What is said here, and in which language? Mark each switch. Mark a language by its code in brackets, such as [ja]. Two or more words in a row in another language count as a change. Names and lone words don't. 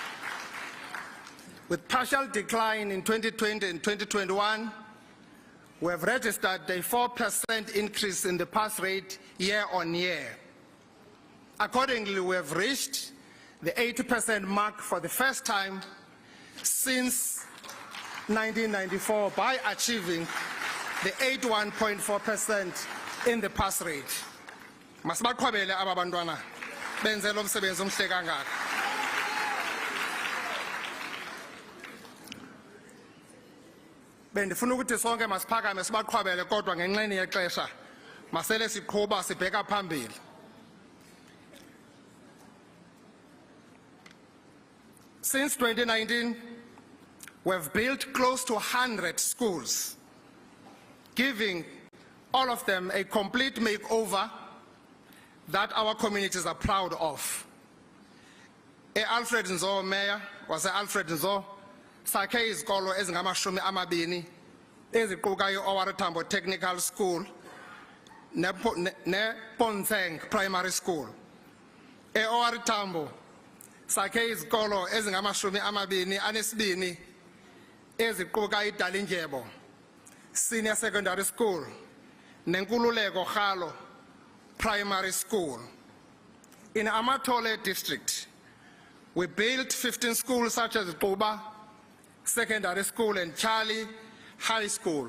[en] With partial decline in 2020 and 2021, we have registered a 4% increase in the pass rate year on year. Accordingly, we have reached the 80% mark for the first time since 1994 by achieving the 81.4% in the pass rate. [xh] Masibaqhwabele aba bantwana benze lo msebenzi omhle kangaka. Bendifuna ukuthi sonke masiphakame sibaqhwabele kodwa ngenxeni yexesha masele siqhuba sibheka phambili. [en] Since 2019, we've built close to 100 schools, giving all of them a complete makeover that our communities are proud of. [xh] Alfred Nzo, [en] Mayor, was [xh] Alfred Nzo, sakhe izikolo ezingamashumi amabini eziquka i-OR Tambo Technical School ne Ponseng Primary School. OR Tambo sakhe izikolo ezingamashumi amabini anesibini eziquka iDalindyebo Senior Secondary School neNkululeko Khalo Primary School. [en] In Amatole District, we built 15 schools such as Quba Secondary School and Charlie High School.